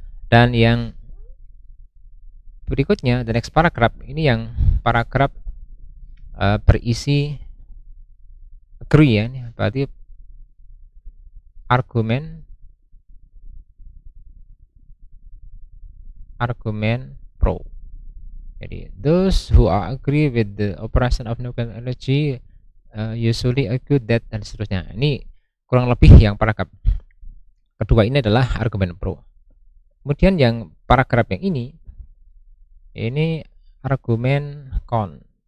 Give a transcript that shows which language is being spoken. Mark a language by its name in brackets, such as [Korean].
[Indonesian] Dan yang berikutnya, [English] the next paragraph, [Indonesian] ini yang paragraf berisi agree ya, ini berarti argumen pro. Jadi [English] those who are agree with the operation of nuclear energy usually argue that, [Indonesian] dan seterusnya. Ini kurang lebih yang paragraf kedua ini adalah argumen pro. Kemudian yang paragraf yang ini argumen con.